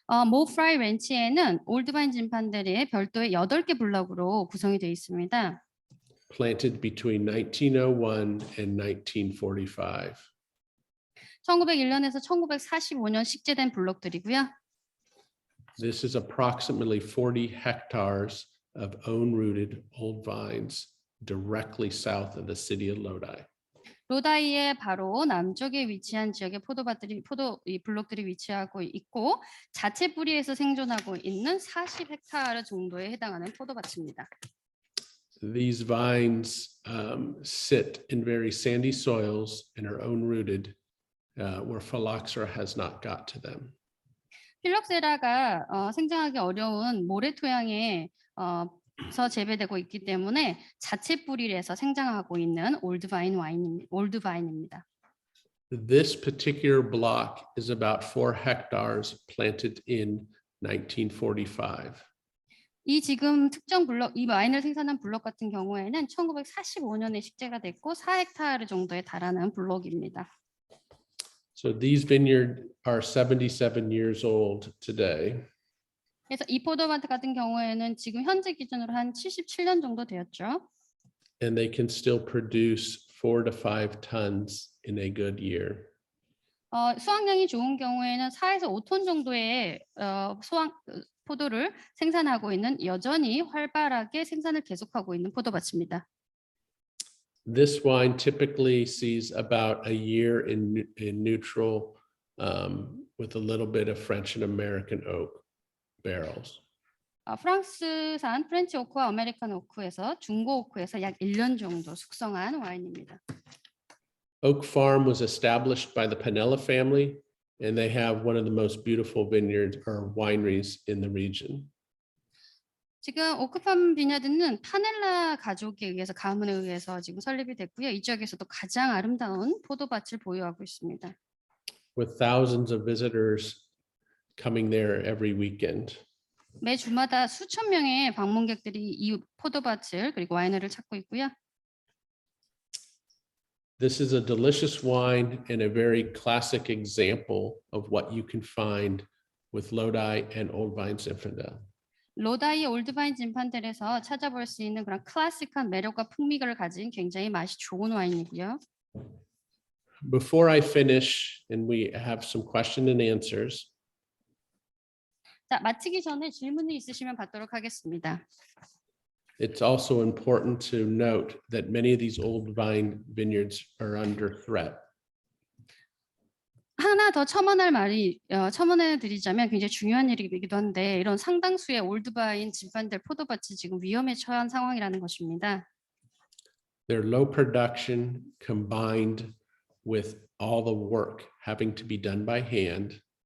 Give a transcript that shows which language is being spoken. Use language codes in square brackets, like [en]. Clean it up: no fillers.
[ko] 모프라이 렌치에는 올드바인 진판들이 별도의 8개 블럭으로 구성이 되어 있습니다. [en] Planted between 1901 and 1945. [ko] 1901년에서 1945년 식재된 블록들이고요. [en] This is approximately 40 hectares of own-rooted old vines directly south of the city of Lodi. [ko] 로다이의 바로 남쪽에 위치한 지역의 이 블록들이 위치하고 있고 자체 뿌리에서 생존하고 있는 40헥타르 정도에 해당하는 포도밭입니다. [en] These vines sit in very sandy soils and are own-rooted where phylloxera has not got to them. [ko] 필록세라가 생장하기 어려운 모래 토양에 재배되고 있기 때문에 자체 뿌리에서 생장하고 있는 올드바인입니다. [en] This particular block is about 4 hectares planted in 1945. [ko] 이 지금 특정 블록, 이 와인을 생산한 블록 같은 경우에는 1945년에 식재가 됐고 4헥타르 정도에 달하는 블록입니다. [en] So these vineyards are 77 years old today. [ko] 그래서 이 포도밭 같은 경우에는 지금 현재 기준으로 한 77년 정도 되었죠. [en] And they can still produce 4 to 5 tons in a good year. [ko] 수확량이 좋은 경우에는 4에서 5톤 정도의 포도를 생산하고 있는 여전히 활발하게 생산을 계속하고 있는 포도밭입니다. [en] This wine typically sees about a year in neutral with a little bit of French and American oak barrels. [ko] 프랑스산 프렌치 오크와 아메리칸 오크에서 중고 오크에서 약 1년 정도 숙성한 와인입니다. [en] Oak Farm was established by the Pinella family, and they have one of the most beautiful vineyards or wineries in the region. [ko] 지금 오크팜 비냐드는 파넬라 가족에 의해서 가문에 의해서 지금 설립이 됐고요. 이 지역에서도 가장 아름다운 포도밭을 보유하고 있습니다. [en] With thousands of visitors coming there every weekend. [ko] 매 주마다 수천 명의 방문객들이 이 포도밭을 그리고 와이너리를 찾고 있고요. [en] This is a delicious wine and a very classic example of what you can find with Lodi and Old Vine Zinfandel. [ko] 로다이 올드바인 진판들에서 찾아볼 수 있는 그런 클래식한 매력과 풍미를 가진 굉장히 맛이 좋은 와인이고요. [en] Before I finish and we have some question and answers. [ko] 자, 마치기 전에 질문이 있으시면 받도록 하겠습니다. [en] It's also important to note that many of these old vine vineyards are under threat. [ko] 하나 더 첨언해 드리자면 굉장히 중요한 일이기도 한데 이런 상당수의 올드바인 진판들 포도밭이 지금 위험에 처한 상황이라는 것입니다. [en] Their low production combined with all the work having to be done by hand.